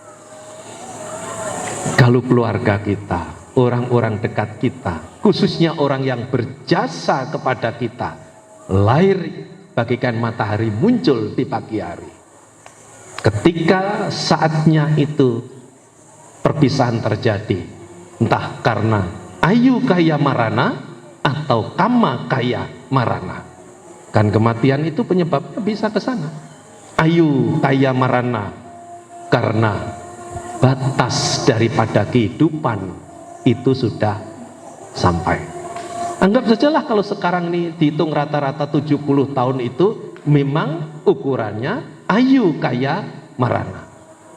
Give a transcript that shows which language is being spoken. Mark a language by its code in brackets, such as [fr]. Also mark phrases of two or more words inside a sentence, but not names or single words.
[id] Kalau keluarga kita, orang-orang dekat kita, khususnya orang yang berjasa kepada kita, lahir bagaikan matahari muncul di pagi hari. Ketika saatnya itu perpisahan terjadi, entah karena [pi] ayu kaya marana [id] atau [pi] kama kaya marana. [id] Kan kematian itu penyebabnya bisa ke sana. [pi] Ayu kaya marana [id] karena batas daripada kehidupan itu sudah sampai. Anggap sajalah kalau sekarang ini dihitung rata-rata 70 tahun itu memang ukurannya [pi] ayu kaya marana.